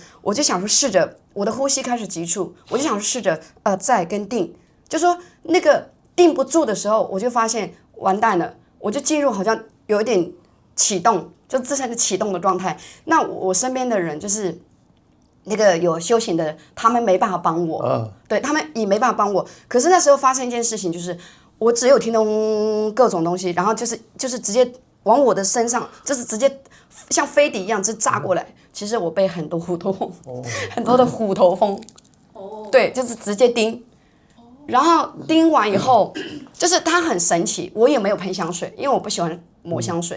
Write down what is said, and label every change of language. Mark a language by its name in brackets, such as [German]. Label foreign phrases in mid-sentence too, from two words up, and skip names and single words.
[Chinese] 我就想說試着我的呼吸開始急促，我就想說試着在跟定，就說那個定不住的時候，我就發現完蛋了，我就進入好像有一點啟動，就自身的啟動的狀態。那我身邊的人就是那個有修行的，他們沒辦法幫我，對他們也沒辦法幫我。可是那時候發生一件事情，就是我只有聽到各種東西，然後就是直接往我的身上，就是直接像飞碟一樣就炸過來。其實我被很多虎頭蜂，很多的虎頭蜂，對，就是直接叮。然後叮完以後，就是它很神奇，我也沒有噴香水，因為我不喜歡抹香水。